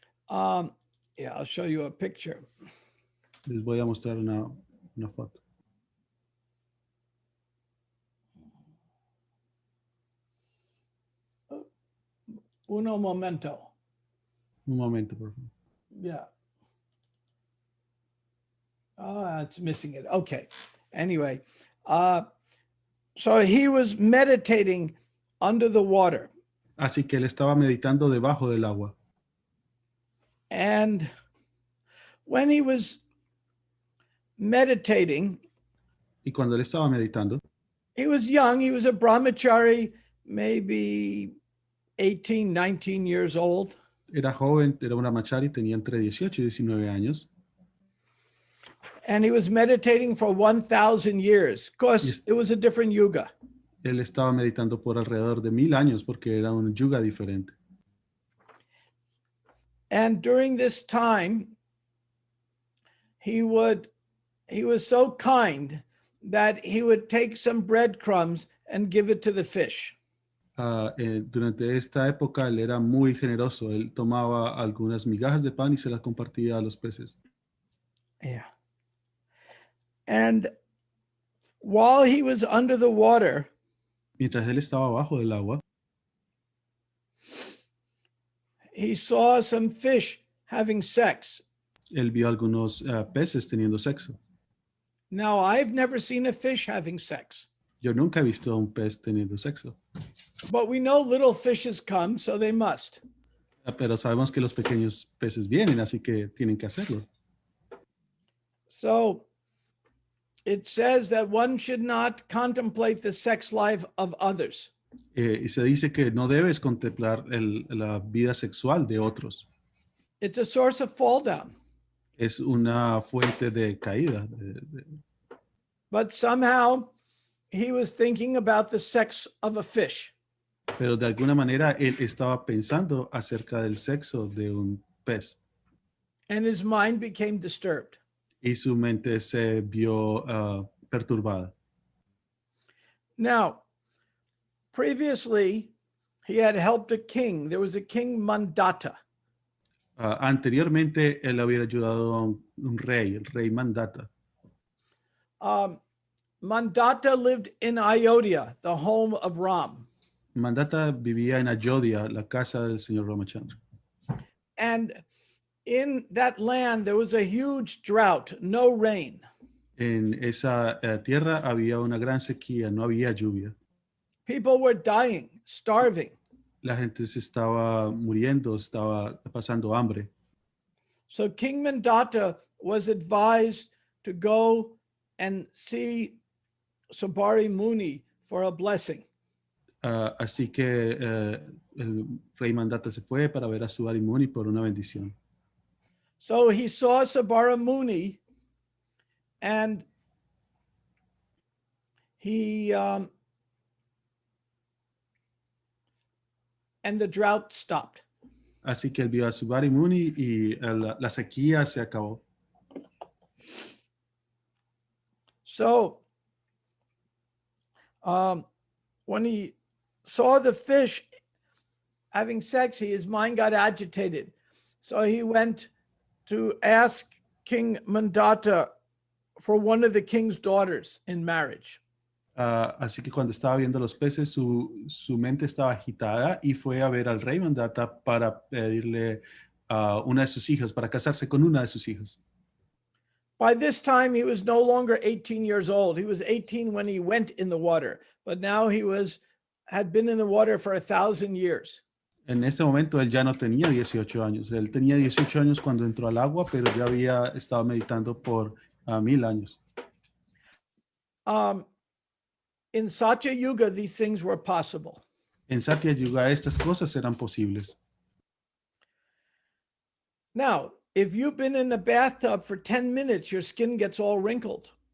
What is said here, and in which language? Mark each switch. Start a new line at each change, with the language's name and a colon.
English: Yeah, I'll show you a picture.
Spanish: Les voy a mostrar una foto. Uno momento. Un momento, por favor. Yeah.
English: It's missing it. Okay. Anyway, so he was meditating under the water.
Spanish: Así que él estaba meditando debajo del agua.
English: And when he was meditating,
Spanish: Y cuando él estaba meditando,
English: he was young. He was a brahmachari, maybe 18, 19 years old.
Spanish: era joven, era una machari, tenía entre 18 y 19 años.
English: And he was meditating for 1,000 years. Of course, Yes. it was a different yuga.
Spanish: Él estaba meditando por alrededor de 1000 años porque era un yuga diferente.
English: And during this time, he was so kind that he would take some breadcrumbs and give it to the fish.
Spanish: Durante esta época él era muy generoso. Él tomaba algunas migajas de pan y se las compartía a los peces. Yeah.
English: And while he was under the water,
Spanish: Mientras él estaba abajo del agua,
English: he saw some fish having sex.
Spanish: él vio algunos peces teniendo sexo.
English: Now, I've never seen a fish having sex,
Spanish: Yo nunca he visto a un pez teniendo sexo,
English: but we know little fishes come, so they must.
Spanish: pero sabemos que los pequeños peces vienen, así que tienen que hacerlo.
English: So it says that one should not contemplate the sex life of others.
Spanish: Y se dice que no debes contemplar la vida sexual de otros.
English: It's a source of fall down.
Spanish: Es una fuente de caída.
English: But somehow he was thinking about the sex of a fish.
Spanish: Pero de alguna manera él estaba pensando acerca del sexo de un pez.
English: And his mind became disturbed.
Spanish: Y su mente se vio perturbada.
English: Now, previously, he had helped a king. There was a king Mandata.
Spanish: Anteriormente, él había ayudado a un rey, el rey Mandata.
English: Mandata lived in Ayodhya, the home of Ram.
Spanish: Mandata vivía en Ayodhya, la casa del señor Ramachandra.
English: And in that land, there was a huge drought, no rain.
Spanish: En esa tierra había una gran sequía, no había lluvia.
English: People were dying, starving.
Spanish: La gente se estaba muriendo, estaba pasando hambre.
English: So King Mandata was advised to go and see Sabari Muni for a blessing.
Spanish: Así que el rey Mandata se fue para ver a Subari Muni por una bendición.
English: So he saw Sabara Muni and he and the drought stopped.
Spanish: Así que él vio a su Bari Muni y la sequía se acabó.
English: So when he saw the fish having sex, his mind got agitated. So he went to ask King Mandata for one of the king's daughters in marriage.
Spanish: Así que cuando estaba viendo los peces, su mente estaba agitada y fue a ver al rey Mandata para pedirle una de sus hijas, para casarse con una de sus hijas.
English: By this time, he was no longer 18 years old. He was 18 when he went in the water, but now he had been in the water for 1,000 years.
Spanish: En este momento él ya no tenía 18 años. Él tenía 18 años cuando entró al agua, pero ya había estado meditando por 1000 años.
English: In Satya Yuga, these things were possible.
Spanish: En Satya Yuga estas cosas eran posibles.
English: Now, if you've been in a bathtub for 10 minutes, your skin gets all wrinkled.